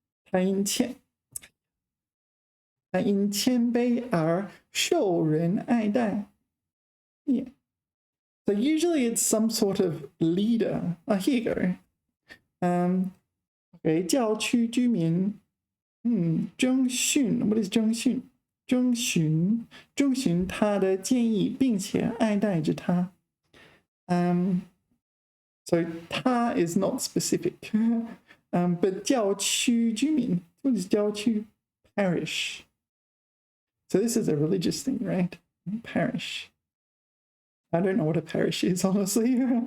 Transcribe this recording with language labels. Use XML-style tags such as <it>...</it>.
<zh>他因谦卑而受人爱戴. Yeah.</zh> <en>So usually it's some sort of leader. Here you go.</en> <zh>Okay, 郊区居民，征询 ，</zh> <en>what is</en> <zh>征询？征询他的建议，并且爱戴着他。</zh> <en>So 他 is not specific. But 郊区居民 what is 郊区 parish? So this is a religious thing, right? Parish. I don't know what a parish is, honestly.</en>